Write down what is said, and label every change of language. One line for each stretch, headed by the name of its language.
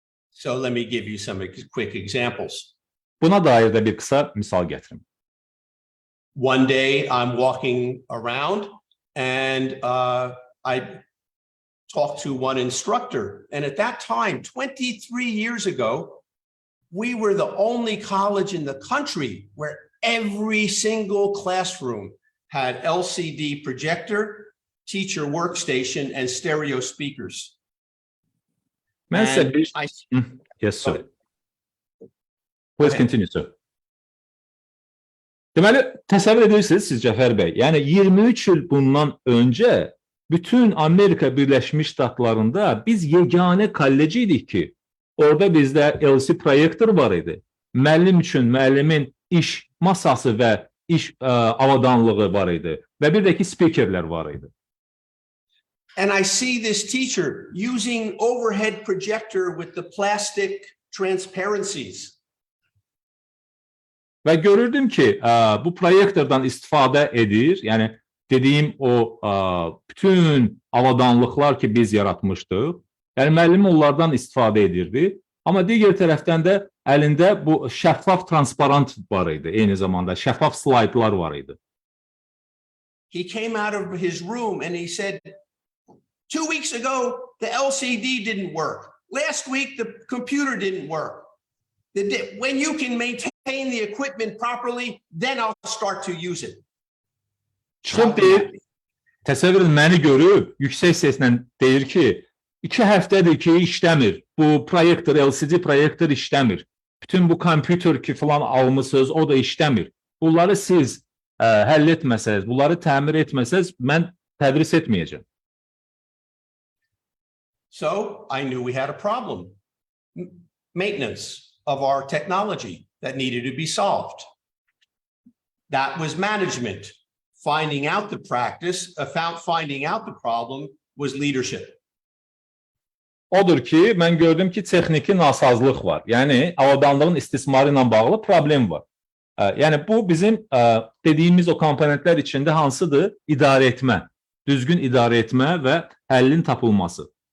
English: So let me give you some quick examples.
Azerbaijani: Buna dair də bir qısa misal gətirim.
English: One day I'm walking around and I talked to one instructor. And at that time, 23 years ago, we were the only college in the country where every single classroom had LCD projector, teacher workstation, and stereo speakers. Yes, sir. Please continue, sir.
Azerbaijani: Deməli, təsəvvür edirsiniz siz Cəfər bəy, yəni 23 il bundan öncə bütün Amerika Birləşmiş Ştatlarında biz yeganə kollec idik ki, orada bizdə LCD proyektor var idi. Müəllim üçün müəllimin iş masası və iş avadanlığı var idi və bir də ki speakerlər var idi.
English: And I see this teacher using overhead projector with the plastic transparencies.
Azerbaijani: Və görürdüm ki, bu proyektordan istifadə edir, yəni dediyim o bütün avadanlıqlar ki biz yaratmışdıq, yəni müəllim onlardan istifadə edirdi, amma digər tərəfdən də əlində bu şəffaf transparant var idi, eyni zamanda şəffaf slaydlar var idi.
English: He came out of his room and he said, 2 weeks ago, the LCD didn't work. Last week, the computer didn't work. When you can maintain the equipment properly, then I'll start to use it.
Azerbaijani: Çıxıb deyir, təsəvvür edin, məni görüb, yüksək səslə deyir ki, 2 həftədir ki, işləmir. Bu proyektor, LCD proyektor işləmir. Bütün bu kompüter ki falan almışsınız, o da işləmir. Bunları siz həll etməsəz, bunları təmir etməsəz, mən tədris etməyəcəm.
English: So I knew we had a problem. Maintenance of our technology that needed to be solved. That was management. Finding out the practice, finding out the problem was leadership.
Azerbaijani: Odur ki, mən gördüm ki, texniki nasazlıq var. Yəni, avadanlığın istismarı ilə bağlı problem var. Yəni, bu bizim dediyimiz o komponentlər içində hansıdır? İdarə etmə, düzgün idarə etmə və həllin tapılması.